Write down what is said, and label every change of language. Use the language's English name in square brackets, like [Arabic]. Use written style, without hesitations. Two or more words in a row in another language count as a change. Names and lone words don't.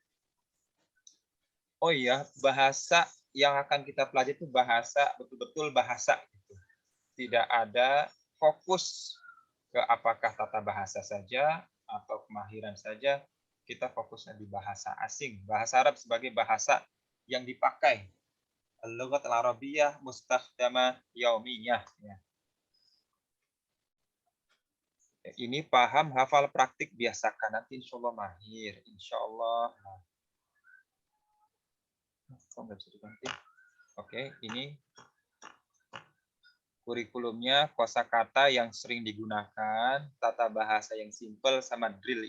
[Indonesian] Oh iya, bahasa yang akan kita pelajari itu bahasa, betul-betul bahasa gitu. Tidak ada fokus ke apakah tata bahasa saja atau kemahiran saja, kita fokusnya di bahasa asing, bahasa Arab sebagai bahasa yang dipakai. [Arabic] اللغة العربية مستخدمة يومية. [Indonesian] Ya. Ini paham, hafal, praktik, biasakan. Nanti [Arabic] إن شاء الله [Indonesian] mahir. [Arabic] إن شاء الله. [Indonesian] Oke, ini kurikulumnya, kosakata yang sering digunakan, tata bahasa yang simple, sama drill.